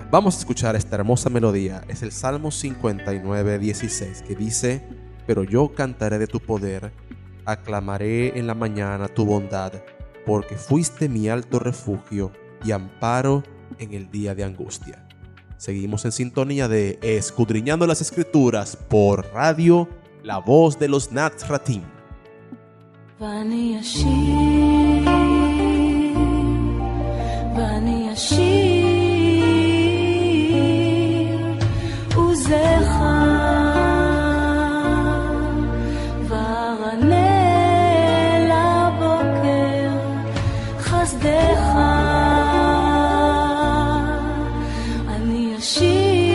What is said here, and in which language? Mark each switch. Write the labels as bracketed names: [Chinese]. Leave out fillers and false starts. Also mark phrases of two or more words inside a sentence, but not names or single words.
[Spanish] Vamos a escuchar esta hermosa melodía. Es el Salmo 59:16, que dice: pero yo cantaré de tu poder, aclamaré en la mañana tu bondad, porque fuiste mi alto refugio y amparo en el día de angustia. Seguimos en sintonía de Escudriñando las Escrituras por Radio La Voz de los Nazratim. [Hebrew] ואני אשיר, ואני אשיר, עוזך וענה לבוקר, חסדך אני אשיר.